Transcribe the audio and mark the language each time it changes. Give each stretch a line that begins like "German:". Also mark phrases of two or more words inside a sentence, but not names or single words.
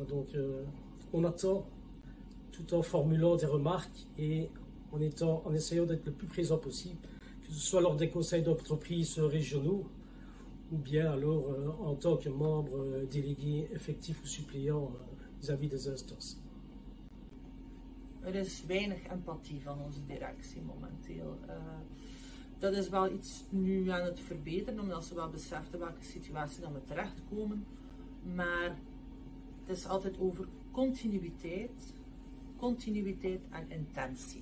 French: Donc on attend tout en formulant des remarques et en essayant d'être le plus présent possible, que ce soit lors des conseils d'entreprise régionaux ou bien alors en tant que membre délégué effectif ou suppléant vis-à-vis des instances.
Dutch: Is weinig empathie van onze directie momenteel. Dat is wel iets nu aan het verbeteren, omdat ze wel beseffen welke situatie dan we terechtkomen. Maar het is altijd over continuïteit en intentie.